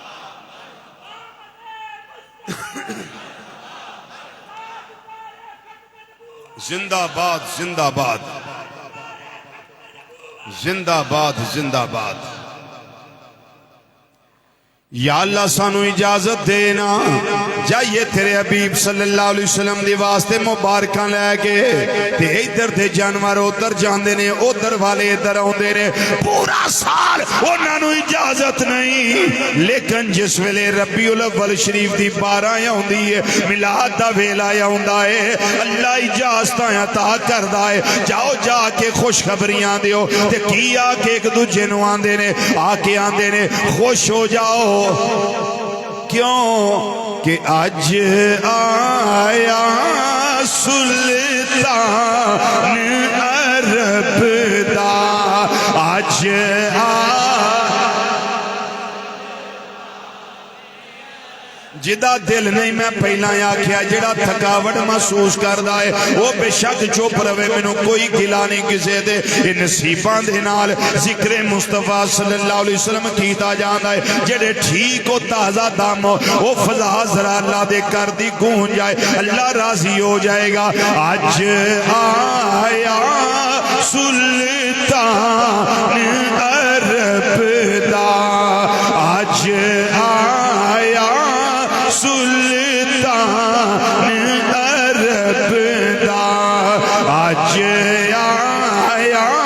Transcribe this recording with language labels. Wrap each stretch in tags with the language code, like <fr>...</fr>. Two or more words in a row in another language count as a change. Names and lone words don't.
<pa>زندہ باد زندہ باد زندہ باد زندہ باد۔ یا اللہ سانو اجازت دینا، جائیے تیرے حبیب صلی اللہ علیہ وسلم دی واسطے مبارکاں لے کے، تے ادھر دے جانور ادھر جاندے نے، ادھر والے ادھر آندے نے، پورا سال انہاں نوں اجازت نہیں، لیکن جس ویلے ربیع الاول شریف دی بارہ آوندی ہے، میلاد دا ویلا آوندا ہے، اللہ اجازتاں عطا کردا ہے، جاؤ جا کے خوشخبریاں دیو، تے کی آ کے ایک دوجے نوں آندے نے، آ کے آندے نے خوش ہو جاؤ، کیوں کہ آج آیا سلطان عرب دا، آج جدا دل نہیں میں پہلا آکھیا، جڑا تھکاوٹ محسوس کردا ہے وہ بے شک چپ رہے، مینوں کوئی گلا نہیں کسے دے، یہ نصیباں دے نال ذکر مصطفیٰ صلی اللہ علیہ وسلم کیتا جاندا ہے، جڑے ٹھیک و تازہ دم ہو وہ فضا ذرا اللہ دے کر دی گونج جائے، اللہ راضی ہو جائے گا۔ آج آیا سلطان عرب دا، آج آیا سلطان عرب دا، آج آیا</pa>